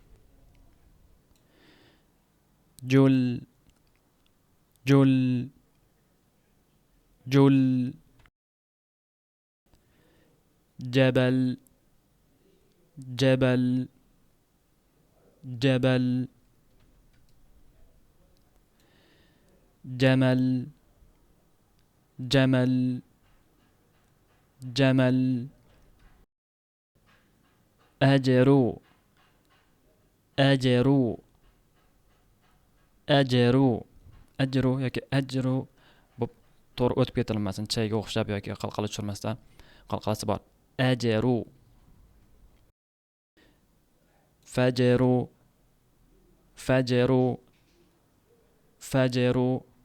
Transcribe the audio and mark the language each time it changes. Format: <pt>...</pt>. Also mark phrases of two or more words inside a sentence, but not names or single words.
<ar>جل، جل، جل، جبل، جبل، جبل، جمل, جمل، جمل، أجر، أجر، أجر، أجر</ar> <uz>yoki ajru bu to'g'ri o'tib ketilmasin, chayga o'xshab yoki qalqala tushirmasdan qalqalasi bor.</uz> <ar>أجر، فجر، فجر، فجر,</ar>